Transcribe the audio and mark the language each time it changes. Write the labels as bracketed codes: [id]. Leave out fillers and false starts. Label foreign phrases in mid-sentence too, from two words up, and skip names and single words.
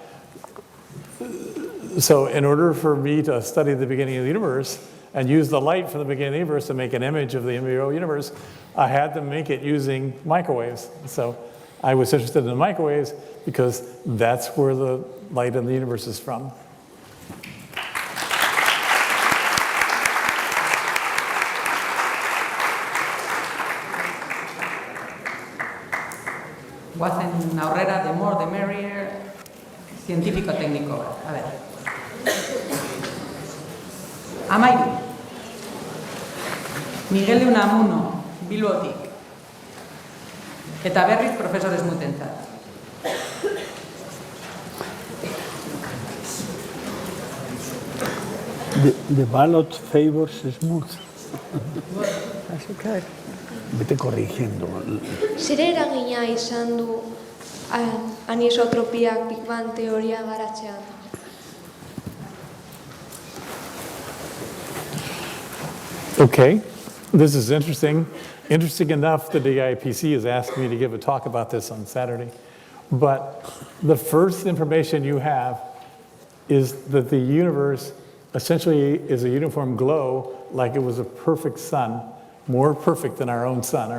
[en] So in order for me to study the beginning of the universe and use the light from the beginning of the universe to make an image of the embryo universe, I had to make it using microwaves. So I was interested in the microwaves because that's where the light in the universe is from. [eu] Guazen aurrera, [en] the more the merrier, [es] científico-técnico. A ver. [eu] Amairu. Miguel de Unamuno, Bilbotik. Eta berriz profesor Smootentzat. [en] The ballot favors Smoot. That's okay. [es] Vete corrigiendo. [eu] Zer eragina izan du anisotropiak Big Bang teoria garatzean? [en] Okay, this is interesting. Interesting enough that the IPC has asked me to give a talk about this on Saturday. But the first information you have is that the universe essentially is a uniform glow, like it was a perfect sun, more perfect than our own sun.